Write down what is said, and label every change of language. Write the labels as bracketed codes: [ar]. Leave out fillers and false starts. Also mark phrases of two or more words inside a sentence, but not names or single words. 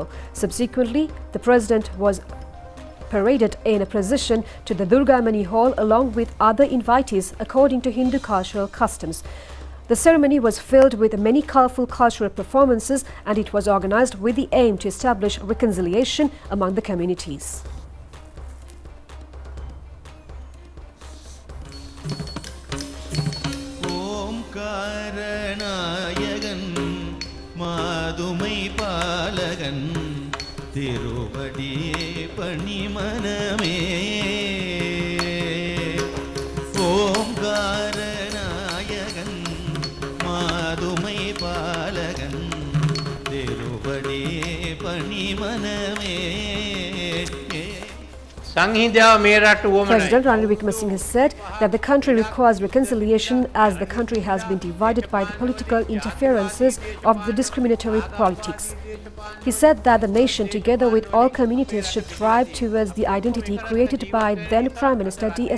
[en] Subsequently, the President was paraded in a procession to the Durgamani Hall along with other invitees according to Hindu cultural customs. The ceremony was filled with many colourful cultural performances and it was organised with the aim to establish reconciliation among the communities. [ta] திருவடியே பணிமனமே ஓம்காரநாயகன் மாதுமை பாலகன் திருவடியே பணிமனமே [si] සංහිඳියාව මේ රට උවමනයි. [en] President Ranil Wickremesinghe has said that the country requires reconciliation as the country has been divided by the political interferences of the discriminatory politics. He said that the nation, together with all communities, should thrive towards the identity created by then Prime Minister D.S.